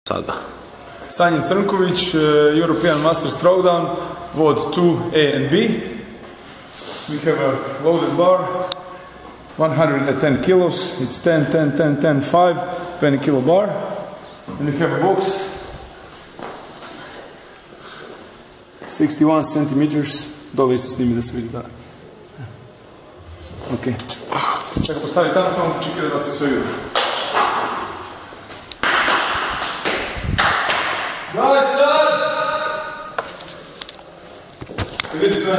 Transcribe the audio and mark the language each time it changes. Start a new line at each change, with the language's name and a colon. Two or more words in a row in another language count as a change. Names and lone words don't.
Croatian: Sada. Sanjin Crnković,
English: European Master Throwdown, WOD 2A and B. We have a loaded bar, 110 kilos, it's 10, 10, 10, 10, 5, 20 kilo bar. And we have a box, 61 centimeters,
Croatian: dole isto snimi da se vidi, da. Ok. Sad ga postavi tamo, samo čekira da se sve vidi. Dale sad! Se vidi sve?